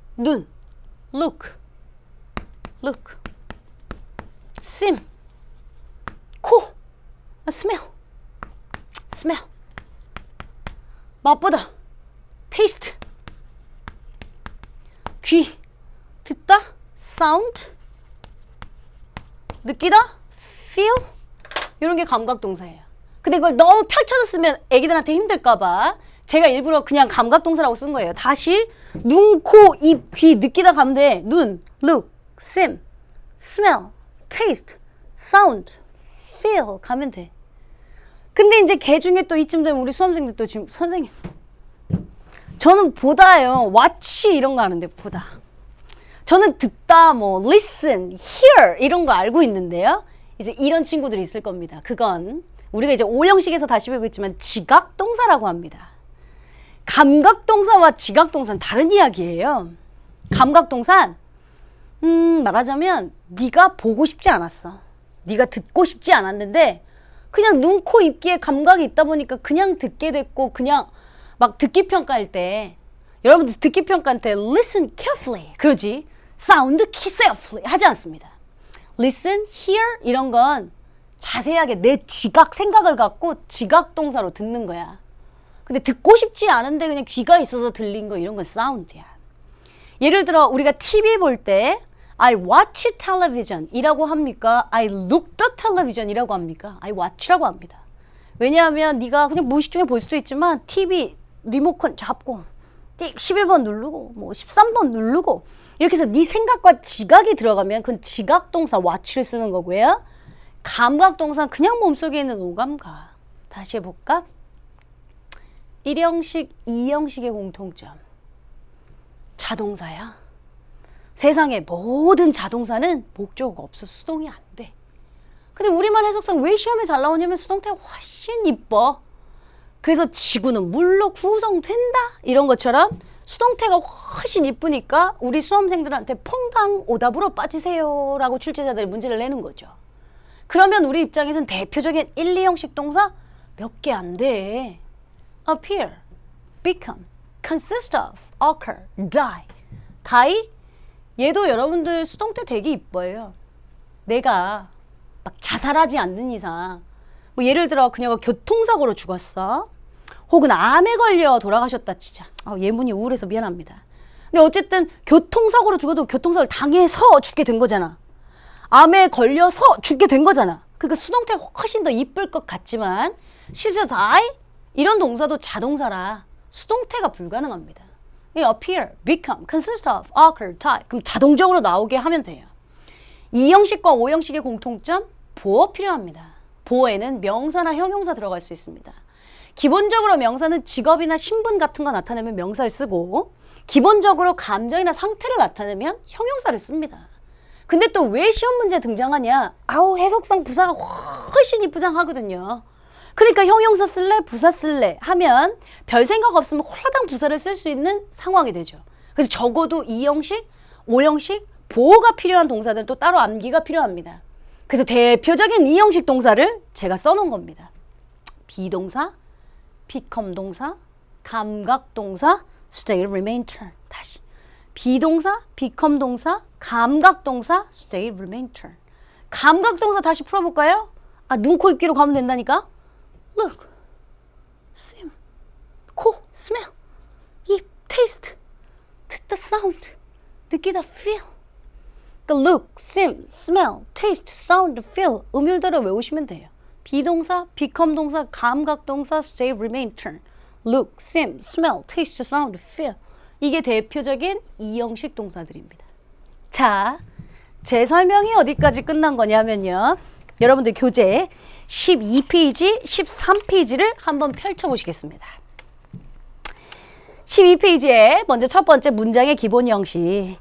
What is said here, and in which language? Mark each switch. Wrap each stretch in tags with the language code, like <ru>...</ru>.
<ko>눈, look, 심, 코, smell, 맛보다, taste, 귀, 듣다, sound, 느끼다, feel. 이런 게 감각동사예요. 근데 이걸 너무 펼쳐서 쓰면 애기들한테 힘들까봐 제가 일부러 그냥 감각동사라고 쓴 거예요. 다시 눈, 코, 입, 귀 느끼다 가면 돼.</ko> <en>눈, look, sim, smell, taste, sound, feel</en> <ko>가면 돼. 근데 이제 걔 중에 또 이쯤 되면 우리 수험생들 또 지금 선생님 저는 보다요. watch 이런 거 아는데 보다. 저는 듣다 뭐 listen, hear 이런 거 알고 있는데요. 이제 이런 친구들이 있을 겁니다. 그건 우리가 이제 5형식에서 다시 배우고 있지만 지각동사라고 합니다. 감각동사와 지각동사는 다른 이야기예요. 감각동사는 말하자면 네가 보고 싶지 않았어. 네가 듣고 싶지 않았는데 그냥 눈, 코, 입, 귀에 감각이 있다 보니까 그냥 듣게 됐고 그냥 막 듣기 평가할 때 여러분들 듣기 평가할 때</ko> <en>listen carefully</en> <ko>그러지</ko> <en>sound carefully</en> <ko>하지 않습니다. listen, hear 이런 건 자세하게 내 지각 생각을 갖고 지각동사로 듣는 거야. 근데 듣고 싶지 않은데 그냥 귀가 있어서 들린 거 이런 건 사운드야. 예를 들어 우리가 TV 볼 때</ko> <en>I watch television</en> <ko>이라고 합니까?</ko> <en>I look the television 이라고 합니까?</en> <ko>I watch라고 합니다. 왜냐하면 네가 그냥 무의식 중에 볼 수도 있지만 TV 리모컨 잡고 띡 11번 누르고 뭐 13번 누르고 이렇게 해서 네 생각과 지각이 들어가면 그건 지각동사 watch를 쓰는 거고요. 감각동사는 그냥 몸속에 있는 오감각. 다시 해볼까? 1형식, 2형식의 공통점. 자동사야. 세상의 모든 자동사는 목적어가 없어서 수동이 안 돼. 근데 우리말 해석상 왜 시험에 잘 나오냐면 수동태가 훨씬 이뻐. 그래서 지구는 물로 구성된다 이런 것처럼 수동태가 훨씬 이쁘니까 우리 수험생들한테 퐁당 오답으로 빠지세요 라고 출제자들이 문제를 내는 거죠. 그러면 우리 입장에서는 대표적인 1, 2형식 동사 몇 개 안 돼.</ko> <en>appear, become, consist of, occur, die. die?</en> <ko>얘도 여러분들 수동태 되게 이뻐요. 내가 막 자살하지 않는 이상 뭐 예를 들어 그녀가 교통사고로 죽었어. 혹은 암에 걸려 돌아가셨다 치자. 예문이 우울해서 미안합니다. 근데 어쨌든 교통사고로 죽어도 교통사고를 당해서 죽게 된 거잖아. 암에 걸려서 죽게 된 거잖아. 그러니까 수동태가 훨씬 더 이쁠 것 같지만</ko> <en>she's die?</en> <ko>이런 동사도 자동사라 수동태가 불가능합니다.</ko> <en>appear, become, consist of, occur, die.</en> <ko>그럼 자동적으로 나오게 하면 돼요. 2형식과 5형식의 공통점, 보어 필요합니다. 보어에는 명사나 형용사 들어갈 수 있습니다. 기본적으로 명사는 직업이나 신분 같은 거 나타내면 명사를 쓰고 기본적으로 감정이나 상태를 나타내면 형용사를 씁니다. 근데 또 왜 시험 문제에 등장하냐? 해석상 부사가 훨씬 이쁘장하거든요. 그러니까 형용사 쓸래? 부사 쓸래? 하면 별 생각 없으면 홀라당 부사를 쓸 수 있는 상황이 되죠. 그래서 적어도 2형식, 5형식 보호가 필요한 동사들은 또 따로 암기가 필요합니다. 그래서 대표적인 2형식 동사를 제가 써놓은 겁니다. 비동사, become 동사, 감각 동사, stay, remain, turn. 다시. 비동사, become 동사, 감각 동사, stay, remain, turn. 감각 동사 다시 풀어볼까요? 눈, 코, 입, 귀로 가면 된다니까?</ko> <en>look, sim, 코, smell, 입, taste, 듣다, sound, 느끼다, feel.</en> <ko>그러니까 look, sim, smell, taste, sound, feel 음율대로 외우시면 돼요. 비동사, become 동사, 감각 동사, stay, remain, turn.</ko> <en>look, sim, smell, taste, sound, feel.</en> <ko>이게 대표적인 2형식 동사들입니다. 자, 제 설명이 어디까지 끝난 거냐면요. 여러분들 교재 12페이지, 13페이지를 한번 펼쳐보시겠습니다. 12페이지에 먼저 첫 번째 문장의 기본 형식.</ko>